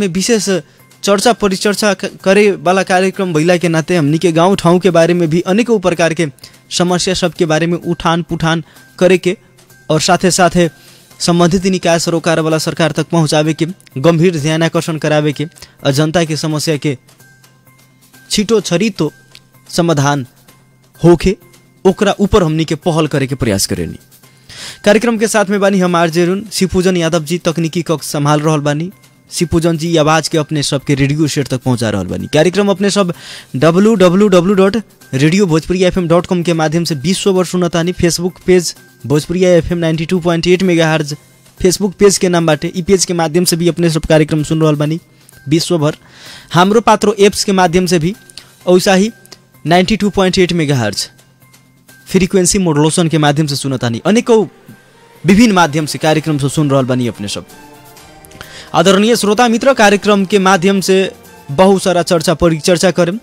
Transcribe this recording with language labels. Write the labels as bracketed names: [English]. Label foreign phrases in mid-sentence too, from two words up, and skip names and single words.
[Bhojpuri] में विशेष चर्चा परिचर्चा करे वाला कार्यक्रम भइला के नाते हमनी के गांव ठाउँ के बारे में भी अनेकों प्रकार के समस्या सब के बारे में उठान पुठान करे के और साथे साथे संबंधित निकाय सरोकार वाला सरकार तक पहुँचावे के, गंभीर ध्यान आकर्षण करावे के और जनता के समस्या के [Nepali] छिटो छरितो [Bhojpuri] समाधान होके ओकरा ऊपर हमनी के पहल करे के प्रयास करेनी। कार्यक्रम के साथ में बानी हम आरजे अरुण। शिवपूजन यादव जी तकनीकी कक्ष संभाल रहल बानी। शिवपूजन जी आवाज के अपने सब के रेडियो सेट तक पहुंचा रहल बानी। कार्यक्रम अपने सब www.radiobhojpuriyafm.com के माध्यम से विश्व भर सुनतानी। [English] Facebook page [Bhojpuri] भोजपुरिया FM 92.8 मेगाहर्ट्ज [English] Facebook page [Bhojpuri] के नाम बाटे। ई पेज के माध्यम से भी अपने सब कार्यक्रम सुन रहल बानी विश्व भर। हमरो पात्रो एप्स के माध्यम से भी वैसा ही 92.8 मेगाहर्ट्ज [English] frequency modulation [Bhojpuri] के माध्यम से सुनतानी। अनेकों विभिन्न माध्यम से कार्यक्रम से सुन रहल बानी अपने सब। आदरणीय श्रोता मित्र, कार्यक्रम के माध्यम से बहुत सारा चर्चा परिचर्चा करें।